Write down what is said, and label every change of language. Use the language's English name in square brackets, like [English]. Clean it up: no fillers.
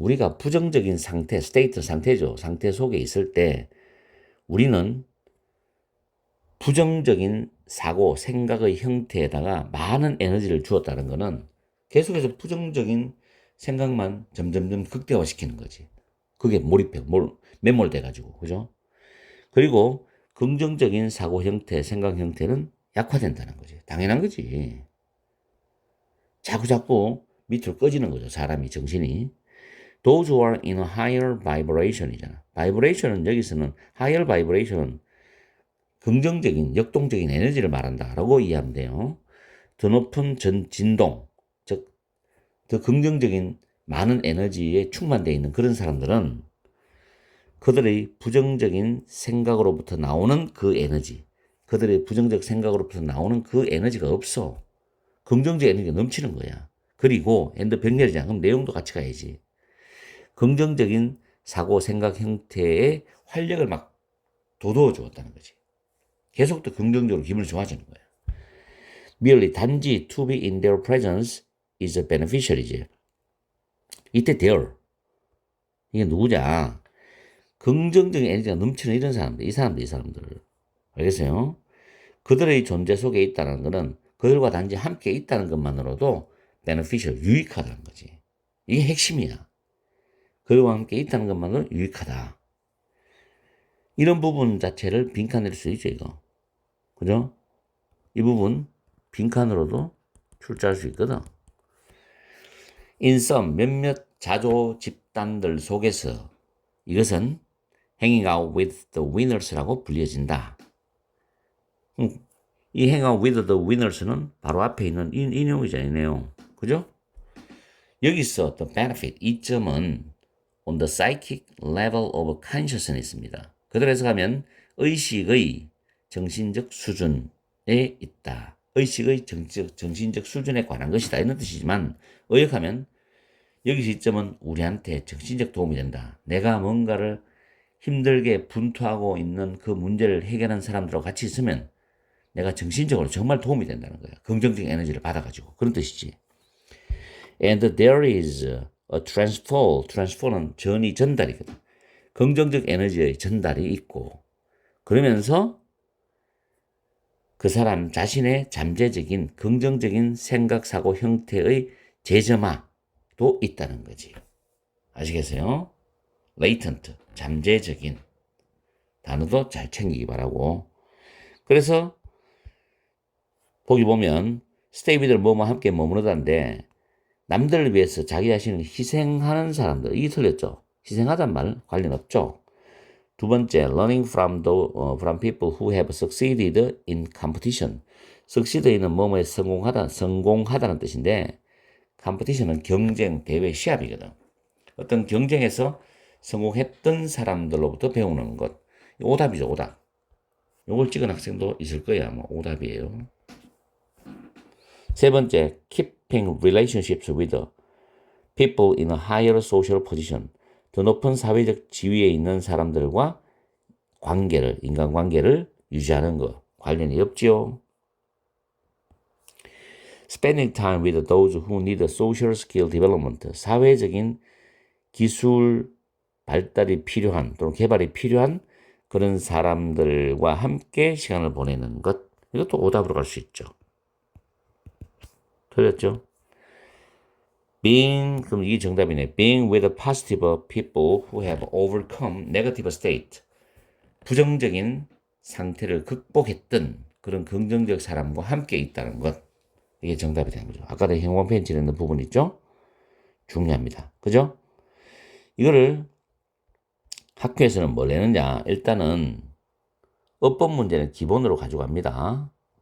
[Korean] 우리가 부정적인 상태, state 상태죠. 상태 속에 있을 때 우리는 부정적인 사고, 생각의 형태에다가 많은 에너지를 주었다는 것은 계속해서 부정적인 생각만 점점점 극대화시키는 거지. 그게 몰입해, 매몰돼가지고, 그죠? 그리고 긍정적인 사고 형태, 생각 형태는 약화된다는 거지. 당연한 거지. 자꾸 밑으로 꺼지는 거죠. 사람이, 정신이. [English] Those who are in a higher vibration이잖아. [Korean] vibration은 여기서는 higher vibration은 긍정적인, 역동적인 에너지를 말한다라고 이해하면 돼요. 더 높은 진동, 즉, 더 긍정적인 많은 에너지에 충만되어 있는 그런 사람들은 그들의 부정적인 생각으로부터 나오는 그 에너지, 그들의 부정적 생각으로부터 나오는 그 에너지가 없어. 긍정적 에너지가 넘치는 거야. 그리고 엔드 병렬이잖아. 그럼 내용도 같이 가야지. 긍정적인 사고, 생각 형태의 활력을 막 돋워 주었다는 거지. 계속 더 긍정적으로 기분이 좋아지는 거야. [English] merely 단지 to be in their presence is a beneficial이지. [Korean] 이때 their 이게 누구냐? 긍정적인 에너지가 넘치는 이런 사람들, 이 사람들. 알겠어요? 그들의 존재 속에 있다는 것은 그들과 단지 함께 있다는 것만으로도 beneficial, 유익하다는 거지. 이게 핵심이야. 그들과 함께 있다는 것만으로 유익하다. 이런 부분 자체를 빈칸낼 수 있죠, 이거. 그죠? 이 부분 빈칸으로도 출제할 수 있거든. In some 몇몇 자조 집단들 속에서 이것은 [English] hanging out with the winners [Korean] 라고 불려진다. 이 [English] hang out with the winners [Korean] 는 바로 앞에 있는 이 내용이잖아요, 이 내용. 그죠? 여기서 the benefit, 이점은 [English] on the psychic level of consciousness [Korean] 입니다. 그대로 해석하면 의식의 정신적 수준에 있다. 의식의 정신적 수준에 관한 것이다. 이런 뜻이지만 의역하면 여기서 이점은 우리한테 정신적 도움이 된다. 내가 뭔가를 힘들게 분투하고 있는 그 문제를 해결하는 사람들하고 같이 있으면 내가 정신적으로 정말 도움이 된다는 거야. 긍정적인 에너지를 받아가지고. 그런 뜻이지. [English] And there is a transfer. [Korean] transfer는 전달이거든. 긍정적 에너지의 전달이 있고 그러면서 그 사람 자신의 잠재적인 긍정적인 생각, 사고 형태의 재점화도 있다는 거지. 아시겠어요? latent, 잠재적인 단어도 잘 챙기기 바라고. 그래서 보기 보면 stay with를 뭐뭐 함께 머무르다인데 남들을 위해서 자기 자신을 희생하는 사람들. 이게 틀렸죠. 희생하단 말 관련 없죠. 두 번째, [English] learning from people who have succeeded in competition. [Korean] succeed는 뭐뭐에 성공하다는 뜻인데, competition은 경쟁, 대회, 시합이거든. 어떤 경쟁에서 성공했던 사람들로부터 배우는 것. 오답이죠, 오답. 요걸 찍은 학생도 있을 거야. 아마 오답이에요. 세 번째, [English] keeping relationships with people in a higher social position. [Korean] 더 높은 사회적 지위에 있는 사람들과 인간관계를 유지하는 것. 관련이 없지요. [English] Spending time with those who need social skill development. [Korean] 사회적인 기술 발달이 필요한 또는 개발이 필요한 그런 사람들과 함께 시간을 보내는 것. 이것도 오답으로 갈 수 있죠. 틀렸죠? 그럼 이게 정답이네. [English] Being with positive people who have overcome negative state. [Korean] 부정적인 상태를 극복했던 그런 긍정적 사람과 함께 있다는 것. 이게 정답이 되는 거죠. 아까 내 형광 펜치를 넣는 부분 있죠? 중요합니다. 그죠? 이거를 학교에서는 뭘 내느냐? 일단은 어법 문제는 기본으로 가져갑니다.